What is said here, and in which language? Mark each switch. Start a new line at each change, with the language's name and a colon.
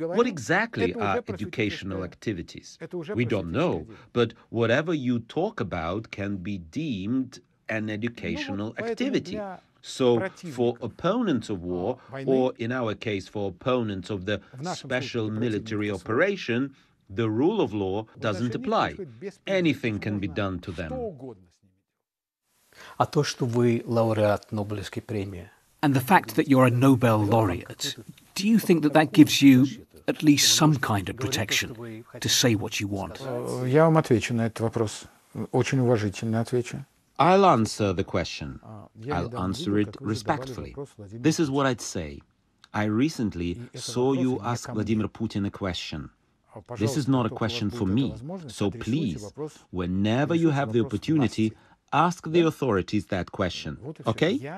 English: What exactly are educational activities? We don't know, but whatever you talk about can be deemed an educational activity. So, for opponents of war, or in our case, for opponents of the special military operation, the rule of law doesn't apply. Anything can be done to them.
Russian: А то, что вы лауреат Нобелевской премии.
English: And the fact that you're a Nobel laureate, do you think that that gives you at least some kind of protection to say what you want?
Russian: Я вам отвечу на этот вопрос. Очень уважительно отвечу.
English: I'll answer the question. I'll answer it respectfully. This is what I'd say. I recently saw you ask Vladimir Putin a question. This is not a question for me, so please, whenever you have the opportunity, ask the authorities that question, okay?